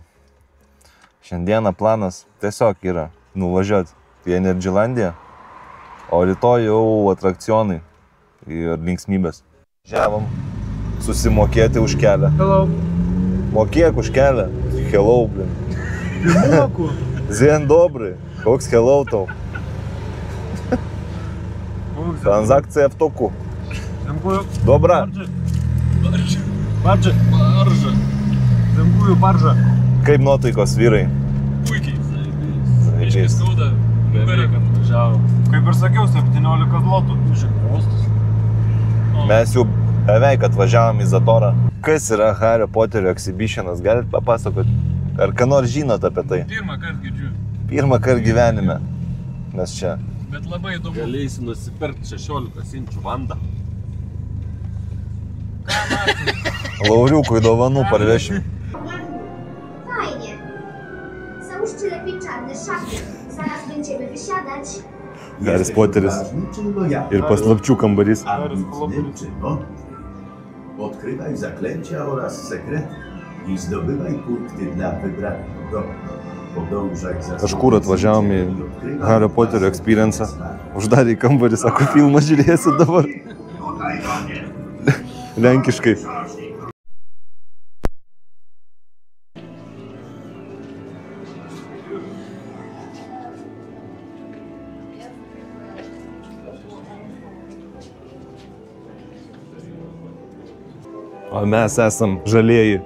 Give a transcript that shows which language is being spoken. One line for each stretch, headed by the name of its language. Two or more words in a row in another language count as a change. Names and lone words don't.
Lithuanian: Šiandieną planas tiesiog yra nuvažiuoti į Energylandiją, o rytoj jau atrakcionai ir linksmybės. Žiavom susimokėti už kelią. Hello. Mokėk už kelią. Hello, blin. Moku.
Polish: Zien dobry.
Lithuanian: Koks hello tau? Transakcija
Russian: в току.
Polish: Dziękuję. Dobra. Barža. Dziękuję, barža.
Lithuanian: Kaip nuotaikos vyrai? Puikiai. Iškai skauda. Nugarė, kad važiavo. Kaip ir sakiau, 17 zlotų. Mes jau beveik atvažiavom į Zatorą. Kas yra Hario Poterio exhibitionas? Galit papasakoti? Ar ką nors žinot apie tai? Pirmą kartą girdžiu. Pirmą kartą gyvenime. Mes čia. Bet labai įdomu. Galėsi nusipirkti 16 inčių vandą. Lauriukui dovanų parvešim.
Polish: Fajnie. Załóżcie lepiej czarne szaty. Zaraz będziemy wysiadać.
Lithuanian: Haris Poteris ir paslapčių kambarys.
Polish: Odkrywaj zaklęcia oraz sekrety i zdobywaj punkty dla wybranych grupy.
Lithuanian: Kažkur atvažiavom į Hario Poterio experience'ą. Uždarė į kambarį, sako, filmą žiūrėsi dabar. Lenkiškai. O mes esam žalieji.